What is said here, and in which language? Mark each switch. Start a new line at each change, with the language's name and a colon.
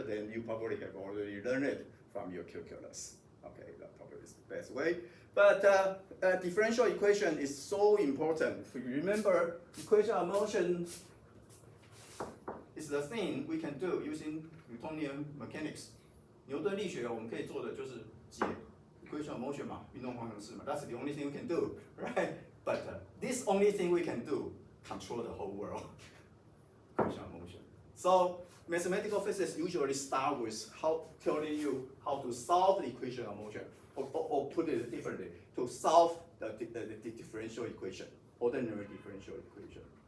English: Then you probably have already learned it from your calculus. Okay, that probably is the best way. But differential equation is so important. If you remember, equation of motion is the thing we can do using Newtonian mechanics.
Chinese: 牛顿力学我们可以做的就是解
English: equation of motion
Chinese: 嘛，运动方程式嘛。
English: That's the only thing we can do, right? But this only thing we can do control the whole world. Equation of motion. So mathematical physics usually start with telling you how to solve the equation of motion, or put it differently, to solve the differential equation, ordinary differential equation.